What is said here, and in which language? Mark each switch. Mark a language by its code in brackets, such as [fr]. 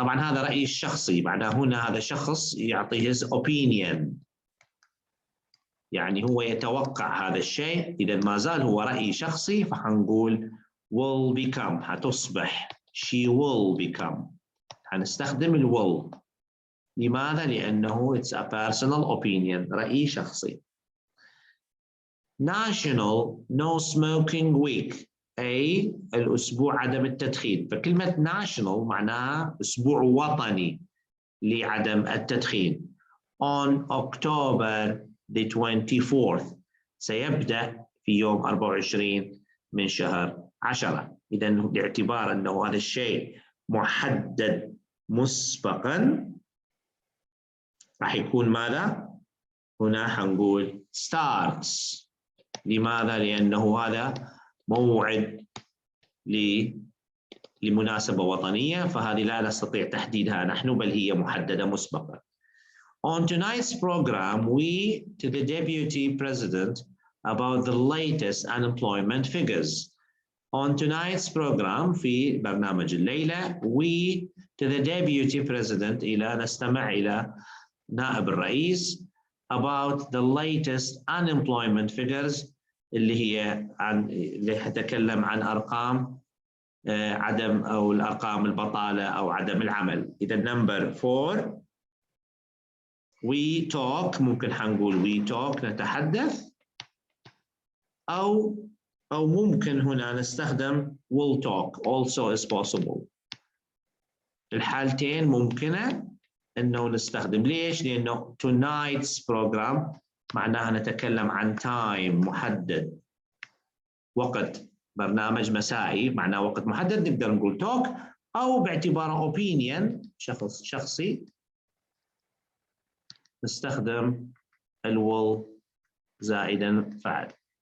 [ar] طبعا هذا رأيي الشخصي، معناه هنا هذا شخص يعطي [en] his opinion، [ar] يعني هو يتوقع هذا الشيء. إذا ما زال هو رأي شخصي فحنقول [en] will become، [ar] حتصبح [en] she will become. [ar] حنستخدم ال will. لماذا؟ لأنه [en] it's a personal opinion، [ar] رأي شخصي. National No Smoking Week، أي الأسبوع عدم التدخين. فكلمة national معناها أسبوع وطني لعدم التدخين. [en] On October the 24th، [ar] سيبدأ في يوم 24 من شهر 10. إذا باعتبار أنه هذا الشيء محدد مسبقا راح يكون ماذا؟ هنا حنقول starts. لماذا؟ لأنه هذا موعد لمناسبة وطنية، فهذه لا نستطيع تحديدها نحن، بل هي محددة مسبقا. [en] On tonight's program, we to the Deputy President about the latest unemployment figures. On tonight's program [ar] في برنامج الليلة [en] we to the Deputy President [ar] نستمع إلى نائب الرئيس [en] about the latest unemployment figures [ar] اللي تتكلم عن أرقام عدم أو الأرقام البطالة أو عدم العمل. إذا number 4 [en] we talk، [ar] ممكن حنقول we talk نتحدث، أو ممكن هنا نستخدم [en] will talk also is possible. [ar] الحالتين ممكنة إنه نستخدم. ليش؟ لأنه [en] tonight's program [ar] معناها نتكلم عن time محدد، وقت برنامج مسائي معناه وقت محدد نقدر نقول talk، أو باعتباره opinion شخصي نستخدم will زائدا فعل.